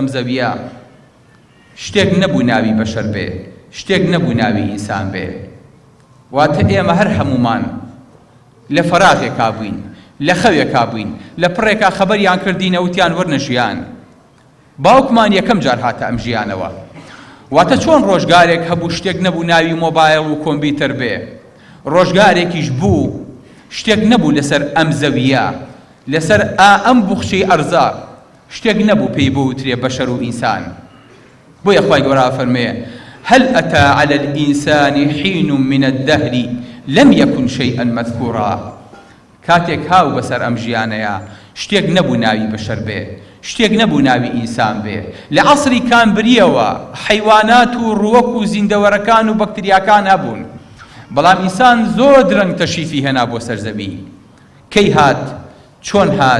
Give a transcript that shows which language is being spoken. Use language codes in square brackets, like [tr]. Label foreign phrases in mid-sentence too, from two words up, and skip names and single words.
[ckb] زەویە شتێک نەبوو ناوی بەشەر بێ شتێک نەبوو ناوی ئینسان بێ واتە ئێمە هەر هەمومان لە فەراغێکا بووین لە خەوێکا بووین لە پڕێکا خەبەریان کردینە وتیان وەرنە ژیان باوکمان یەکەم جار هاتە ئەم ژیانەوە واتە چۆن ڕۆژگارێک هەبوو شتێک نەبوو ناوی مۆبایل و کۆمپیوتەر بێ ڕۆژگارێکیش بوو شتێک نەبوو لەسەر ئەم زەویە لەسەر ئەم بوخچەی ئەرزا شتێک نەبوو پێی بوترێ بەشەر و ئینسان بۆیە خوای گەورە فەرمێ [ar] هل أتى على الإنسان حين من الدهر لم يكن شيئا مذكورا [ckb] كاتێک هاو بەسەر ئەم ژیانەیە شتێک نەبوو ناوی بەشەر بێ شتێک نەبوو ناوی ئینسان بێ لە عەسری کامبریەوە حەیوانات و ڕووەک و زیندەوەرەکان و بەکتریاکان هەبوون بەڵام ئینسان زۆر درەنگ تەشریفی هێنا بۆ سەرزەوی کەی هات چۆن هات